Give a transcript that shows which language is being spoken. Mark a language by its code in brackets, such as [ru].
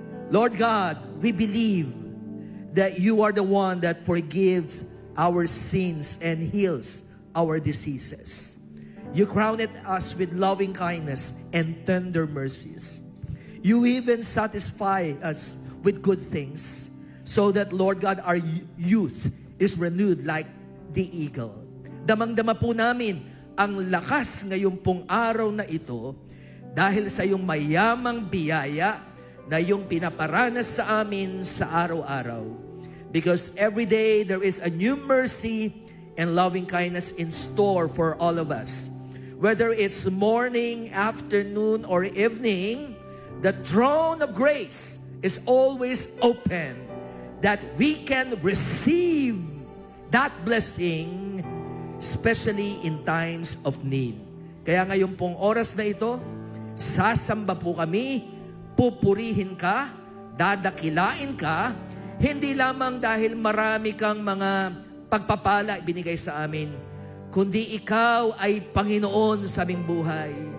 [en] Lord God, we believe that you are the one that forgives our sins and heals our diseases. You crowned us with loving kindness and tender mercies. You even satisfy us with good things, so that, Lord God, our youth is renewed like the eagle. [tl] Damang-dama po namin ang lakas ngayong pong araw na ito dahil sa iyong mayamang biyaya na iyong pinaparanas sa amin sa araw-araw. [en] Because every day there is a new mercy and loving kindness in store for all of us. Whether it's morning, afternoon, or evening, the throne of grace is always open that we can receive that blessing, especially in times of need. [tl] Kaya ngayon pong oras na ito, sasamba po kami, pupurihin ka, dadakilain ka, hindi lamang dahil marami kang mga pagpapala ibinigay sa amin, kundi ikaw ay Panginoon sa aming buhay.